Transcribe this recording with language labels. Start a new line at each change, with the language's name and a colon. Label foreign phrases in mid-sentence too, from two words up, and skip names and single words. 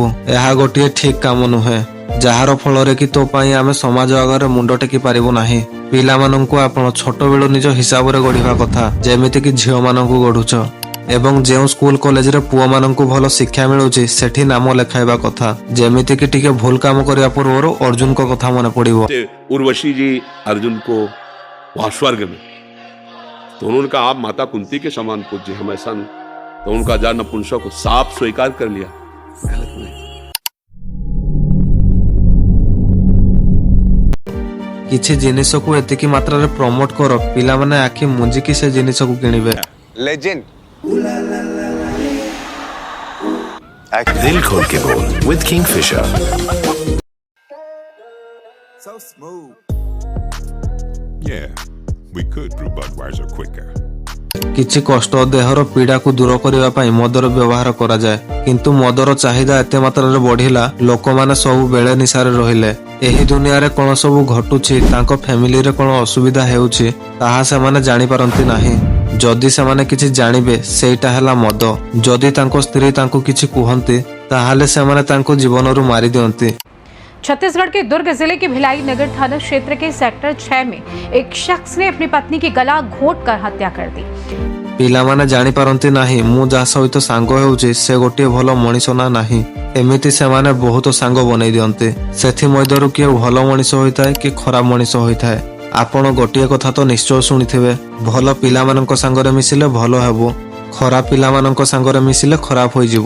Odia: ଏହା ଗୋଟିଏ ଠିକ କାମ ନୁହେଁ, ଯାହାର ଫଳରେ କି ତୋ ପାଇଁ ଆମେ ସମାଜ ଆଗରେ ମୁଣ୍ଡ ଟେକି ପାରିବୁ ନାହିଁ। ପିଲାମାନଙ୍କୁ ଆପଣ ଛୋଟବେଳୁ ନିଜ ହିସାବରେ ଗଢିବା କଥା, ଯେମିତିକି ଝିଅମାନଙ୍କୁ ଗଢୁଛ। ଏବଂ ଯେଉଁ ସ୍କୁଲ କଲେଜରେ ପୁଅମାନଙ୍କୁ ଭଲ ଶିକ୍ଷା ମିଳୁଛି ସେଠି ନାମ ଲେଖାଇବା କଥା, ଯେମିତିକି ଟିକେ ଭୁଲ କାମ କରିବା ପୂର୍ବରୁ ଅର୍ଜୁନଙ୍କ କଥା ମନେ ପଡିବ।
Hindi: उर्वशी जी अर्जुन को वहाँ स्वर्ग में, तो उन्होंने कहा आप माता कुंती के समान पूज्य हम ऐसा नहीं, तो उनका जा नपुंसक को साफ स्वीकार कर लिया। गलत नहीं।
Odia: କିଛି ଜିନିଷକୁ ଏତିକି ମାତ୍ରାରେ ପ୍ରମୋଟ କର, ପିଲାମାନେ ଆଖି ମୁଞ୍ଜିକି ସେ ଜିନିଷକୁ କିଣିବେ।
Hindi: लेजेंड दिल खोल के बोल with Kingfisher।
English: Yeah, we could brew Budweiser quicker।
Odia: କିଛି କଷ୍ଟ ଦେହର ପୀଡାକୁ ଦୂର କରିବା ପାଇଁ ମଦର ବ୍ୟବହାର କରାଯାଏ, କିନ୍ତୁ ମଦର ଚାହିଦା ଏତେ ମାତ୍ରାରେ ବଢିଲା, ଲୋକମାନେ ସବୁବେଳେ ନିଶାରେ ରହିଲେ। ଏହି ଦୁନିଆରେ କଣ ସବୁ ଘଟୁଛି, ତାଙ୍କ ଫ୍ୟାମିଲିରେ କଣ ଅସୁବିଧା ହେଉଛି ତାହା ସେମାନେ ଜାଣିପାରନ୍ତି ନାହିଁ। ଯଦି ସେମାନେ କିଛି ଜାଣିବେ ସେଇଟା ହେଲା ମଦ। ଯଦି ତାଙ୍କ ସ୍ତ୍ରୀ ତାଙ୍କୁ କିଛି କୁହନ୍ତି ତାହେଲେ ସେମାନେ ତାଙ୍କୁ ଜୀବନରୁ ମାରି ଦିଅନ୍ତି।
Hindi: छत्तीसगढ़ के दुर्ग जिले के भिलाई नगर थाना क्षेत्र के सेक्टर 6 में एक शख्स ने अपनी पत्नी की गला घोंटकर हत्या कर दी।
Odia: ପିଲାମାନେ ଜାଣିପାରନ୍ତି ନାହିଁ ମୁଁ ଯାହା ସହିତ ସାଙ୍ଗ ହେଉଛି ସେ ଗୋଟିଏ ଭଲ ମଣିଷ ନା ନାହିଁ। ଏମିତି ସେମାନେ ବହୁତ ସାଙ୍ଗ ବନେଇ ଦିଅନ୍ତି। ସେଥିମଧ୍ୟରୁ କିଏ ଭଲ ମଣିଷ ହୋଇଥାଏ କି ଖରାପ ମଣିଷ ହୋଇଥାଏ। ଆପଣ ଗୋଟିଏ କଥା ତ ନିଶ୍ଚୟ ଶୁଣିଥିବେ, ଭଲ ପିଲାମାନଙ୍କ ସାଙ୍ଗରେ ମିଶିଲେ ଭଲ ହେବ, ଖରାପ ପିଲାମାନଙ୍କ ସାଙ୍ଗରେ ମିଶିଲେ ଖରାପ ହୋଇଯିବୁ।